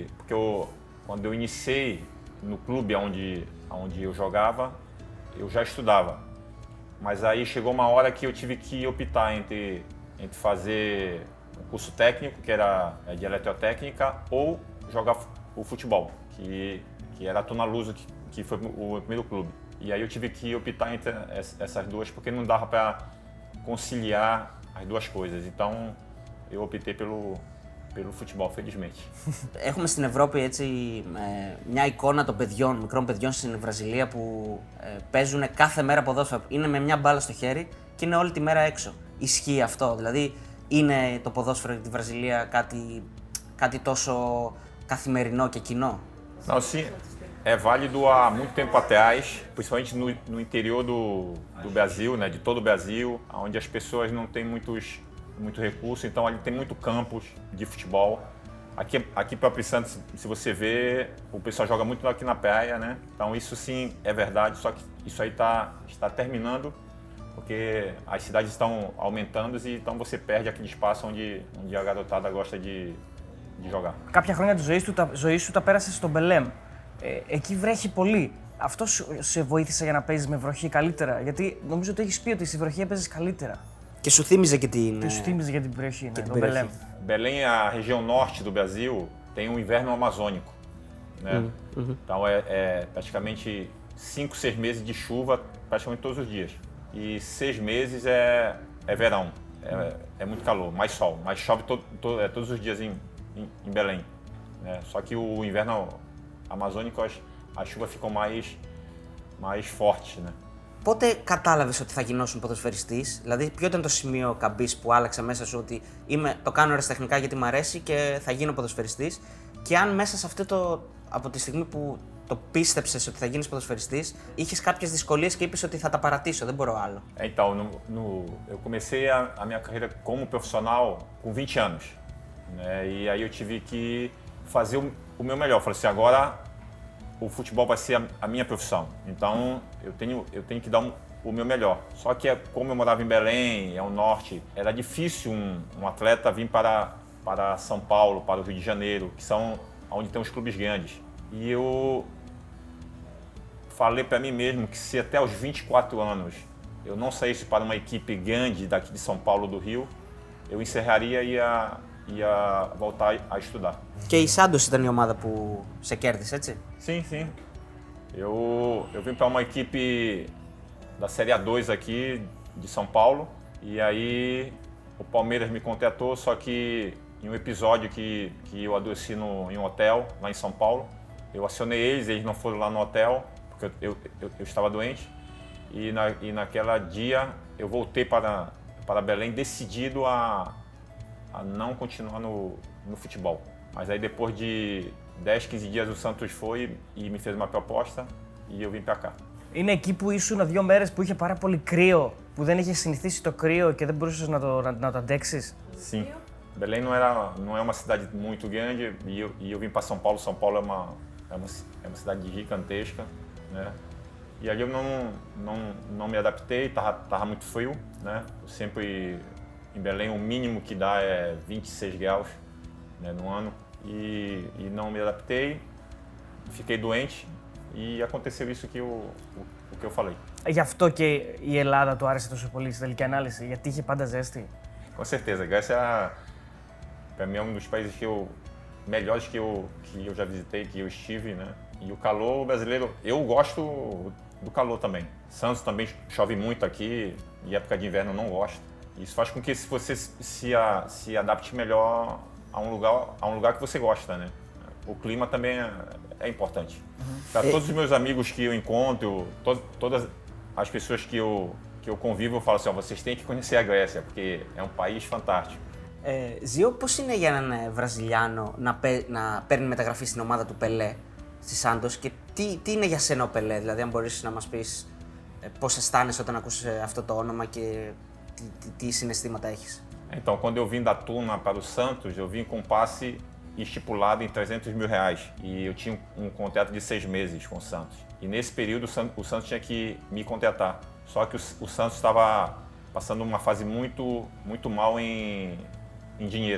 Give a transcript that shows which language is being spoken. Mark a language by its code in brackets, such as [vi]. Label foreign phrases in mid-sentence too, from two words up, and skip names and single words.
[pt] Porque quando eu iniciei no clube onde eu jogava, eu já estudava. Mas aí chegou uma hora que eu tive que optar entre fazer um curso técnico, que era de eletrotécnica, ou jogar o futebol, que era a Tuna Luso, que foi o primeiro clube. E aí eu tive que optar entre essas duas, porque não dava para conciliar as duas coisas. Então eu optei pelo futebol, felizmente. [el] Έχουμε στην Ευρώπη έτσι μια εικόνα των παιδιών, μικρών παιδιών στην Βραζιλία που παίζουν κάθε μέρα ποδόσφαιρο. Είναι με μια μπάλα στο χέρι και είναι όλη τη μέρα έξω. Ισχύει αυτό? Δηλαδή, είναι το ποδόσφαιρο για τη Βραζιλία κάτι τόσο καθημερινό και κοινό? [pt] Não, sim, é válido há muito tempo atrás, principalmente no interior do Brasil, né, de todo o Brasil, onde as pessoas não têm muito recurso, então ali tem muito campos de futebol. Aqui próprio em Santos, se você vê, o pessoal joga muito aqui na praia, né? Então isso sim é verdade, só que isso aí está terminando, porque as cidades estão aumentando e então você perde aquele espaço onde a garotada gosta de jogar. [el] Κάποια χρόνια της ζωής σου τα πέρασες στο Μπελέμ. Εκεί βρέχει πολύ. Αυτό σε βοήθησε για να παίζεις με βροχή καλύτερα? Γιατί νομίζω ότι έχεις πει ότι στη βροχή έπαιζες καλύτερα. Και σου θύμιζε και την... Και σου θύμιζε για την περιοχή, την το Μπελέμ. [pt] Belém, a região norte do Brasil, tem um inverno amazônico, né? Então é praticamente 5, 6 meses de chuva praticamente todos os dias. E 6 meses é verão, é muito calor, mais sol, mas chove todos os dias em Belém, né? Só que o inverno amazônico, as chuvas ficam mais fortes, né? [el] Πότε κατάλαβες ότι θα γινώσουν ποδοσφαιριστής, δηλαδή ποιο ήταν το σημείο καμπής που άλλαξε μέσα σου ότι το κάνω αεραστεχνικά γιατί μου αρέσει και θα γίνω ποδοσφαιριστής, και αν μέσα σε από τη στιγμή που το πίστεψες ότι θα γίνεις ποδοσφαιριστής, είχες κάποιες δυσκολίες και είπες ότι θα τα παρατήσω, δεν μπορώ άλλο? [pt] Então, eu comecei a minha carreira como profissional com 20 anos, né? E aí eu tive que fazer o meu melhor. Eu falei assim, agora o futebol vai ser a minha profissão. Então eu tenho que dar o meu melhor. Só que como eu morava em Belém, é o norte, era difícil um atleta vir para São Paulo, para o Rio de Janeiro, que são onde tem os clubes grandes. E eu falei para mim mesmo que se até os 24 anos eu não saísse para uma equipe grande daqui de São Paulo do Rio, eu encerraria e ia voltar a estudar. [el] Και η Santos ήταν η ομάδα που σε κέρδισε, έτσι? [pt] Sim, sim. Eu vim para uma equipe da Série A2 aqui de São Paulo e aí o Palmeiras me contratou, só que em um episódio que eu adoeci em um hotel lá em São Paulo, eu acionei eles não foram lá no hotel porque eu estava doente e naquela dia eu voltei para Belém decidido a não continuar no futebol. Mas aí depois de 10, 15 dias o Santos foi e me fez uma proposta e eu vim para cá. [el] Είναι εκεί που ήσουν 2 μέρες που είχε πάρα πολύ κρύο, που δεν είχε συνηθίσει το κρύο και δεν μπορούσες να το αντέξεις? [pt] Sim. Belém não é uma cidade muito grande e eu vim para São Paulo. São Paulo é uma cidade gigantesca, né? E ali eu não me adaptei, tava muito frio, né? Eu sempre em Belém o mínimo que dá é 26 graus, né, no ano e não me adaptei, fiquei doente e aconteceu isso o que eu falei. [el] Γι' αυτό και η Ελλάδα του άρεσε τόσο πολύ στη τελική ανάλυση, γιατί είχε πάντα ζέστη? [pt] Com certeza, Grécia para mim é um dos países melhores que eu já visitei, que eu estive, né? E o calor brasileiro, eu gosto do calor também. Santos também chove muito aqui e época de inverno eu não gosto. Isso faz com que você se adapte melhor a um lugar que você gosta, né? O clima também é importante. Para todos os meus amigos que eu encontro, todas as pessoas que eu convivo, eu falo assim, vocês têm que conhecer a Grécia, porque é um país fantástico. [el] Ζιο, πώς είναι για έναν Βραζιλιάνο να παίρνει μεταγραφή στην ομάδα του Πελέ στη Σάντος και τι είναι για σένα ο Πελέ, δηλαδή αν μπορείς να μας πεις πώς αισθάνεσαι όταν ακούς αυτό το όνομα και τι συναισθήματα έχεις? [pt] Então, quando eu vim da Tuna para o Santos, eu vim com passe estipulado em 300 mil reais e eu tinha um contrato de 6 meses com o Santos. E nesse período o Santos tinha que me contratar. Só que o Santos estava passando uma fase muito mal em dinheiro.